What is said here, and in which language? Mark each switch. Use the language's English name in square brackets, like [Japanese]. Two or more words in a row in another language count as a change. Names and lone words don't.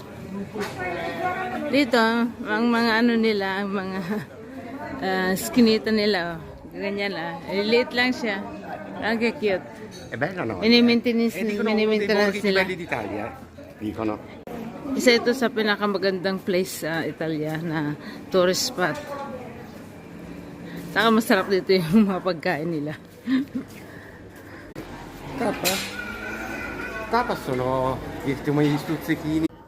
[Filipino] Dito, ang mga ano nila, ang mga skinita nila. Oh. Ganyan ah. Liit lang siya. Ang cute. [Italian] È bella no? Mini-maintenance Dicono uno dei borghi più [Filipino] nila. [Italian] belli d'Italia, dicono. [Filipino] Isa ito sa pinakamagandang place sa Italia na [English] tourist spot. [Filipino] Saka masarap dito yung mga pagkain nila. [Italian] Tapas? Tapas sono come gli stuzzichini.